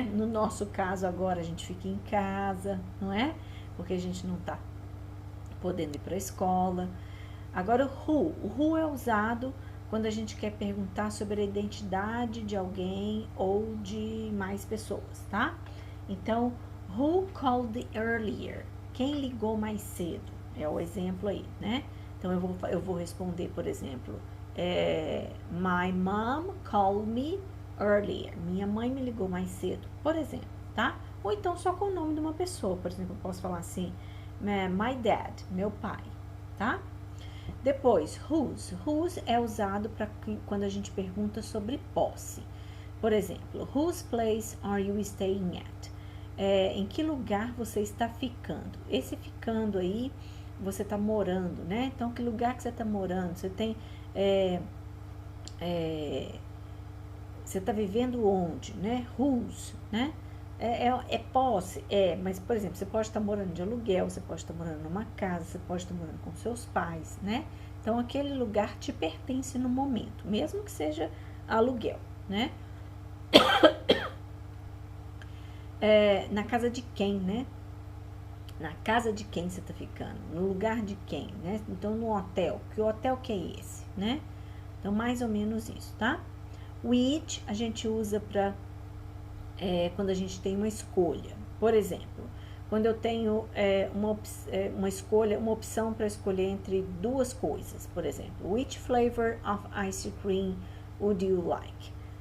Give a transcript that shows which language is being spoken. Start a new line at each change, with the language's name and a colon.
Portuguese: No nosso caso agora a gente fica em casa, não é? Porque a gente não tá podendo ir para a escola. Agora o who é usado quando a gente quer perguntar sobre a identidade de alguém ou de mais pessoas, tá?
English: Então, who called earlier?
Portuguese: Quem ligou mais cedo? É o exemplo aí, né? Então, eu vou responder, por exemplo,
English: my mom called me earlier.
Portuguese: Minha mãe me ligou mais cedo, por exemplo, tá? Ou então só com o nome de uma pessoa. Por exemplo, eu posso falar assim,
English: my dad,
Portuguese: meu pai, tá? Depois, whose. Whose é usado para quando a gente pergunta sobre posse. Por exemplo,
English: whose place are you staying at?
Portuguese: Em que lugar você está ficando? Esse ficando aí, você está morando, né? Então, que lugar que você está morando? Você tem... você está vivendo onde, né? Whose, né? É posse, mas, por exemplo, você pode estar morando de aluguel, você pode estar morando numa casa, você pode estar morando com seus pais, né? Então, aquele lugar te pertence no momento, mesmo que seja aluguel, né? Na casa de quem, né? Na casa de quem você está ficando, no lugar de quem, né? Então, no hotel, que hotel que é esse, né? Então, mais ou menos isso, tá? Which a gente usa para quando a gente tem uma escolha. Por exemplo, quando eu tenho uma opção para escolher entre duas coisas. Por exemplo,
English: which flavor of ice cream would you like?